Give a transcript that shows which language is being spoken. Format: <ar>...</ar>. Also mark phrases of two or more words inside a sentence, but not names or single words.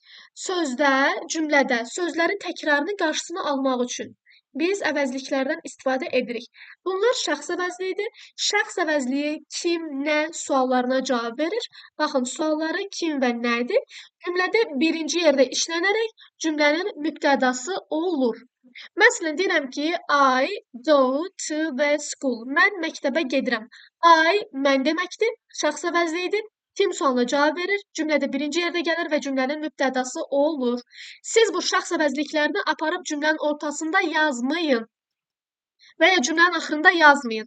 <az>Sözdə, cümlədə sözlərin təkrarının qarşısını almaq üçün biz əvəzliklərdən istifadə edirik. Bunlar şəxs əvəzliyidir. Şəxs əvəzliyi kim, nə suallarına cavab verir. Baxın, sualları kim və nədir? Cümlədə birinci yerdə işlənərək cümlənin mübtədası olur. Məsələn, deyirəm ki,</az> <en>I go to the school.</en> <az>Mən məktəbə gedirəm. I mən deməkdir, şəxs əvəzliyidir. Kim sualına cavab verir, cümlədə birinci yerdə gəlir və cümlənin mübtədası olur. Siz bu şəxs əvəzliklərini aparıb cümlənin ortasında yazmayın və ya cümlənin axırında yazmayın.</az>